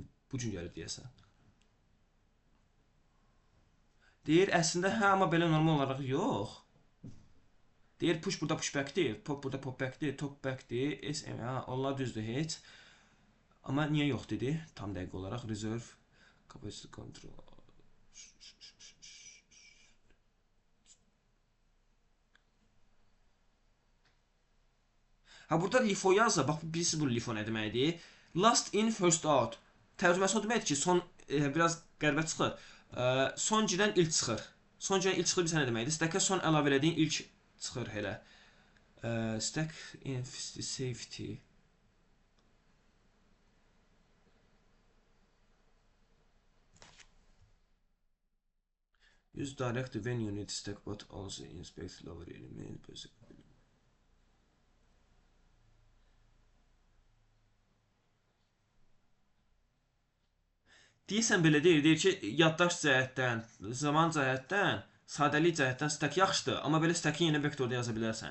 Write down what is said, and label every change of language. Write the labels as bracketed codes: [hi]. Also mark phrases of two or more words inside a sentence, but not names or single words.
[az] Bu gün gəlib deyəsən. Deyir, əslində hə, amma belə normal olaraq yox. Deyir, push burada pushback deyil, pop burada popback deyil, topback deyil, SM, hə, onlar düzdür heç. Amma niyə yox dedi? Tam dəqiq olaraq [en] reserve, capacity control. [az] Ha, burada LIFO yazsa, bax, bilirsiniz bu LIFO nə deməkdir? [en] Last in, first out. [az] Tərcüməsi o deməkdir ki, son, biraz qəribə çıxır. Son girən ilk çıxır. Son girən ilk çıxır bilsə nə deməkdir? Stackə son əlavə elədiyin ilk çıxır elə. [en] Stack in safety. Use direct when you need stack but also inspect lower element. [az] Deyirsən belə deyir ki, yaddaş cəhətdən, zaman cəhətdən, sadəlik cəhətdən stack yaxşıdır, amma belə stackin yenə vektorda yaza bilərsən.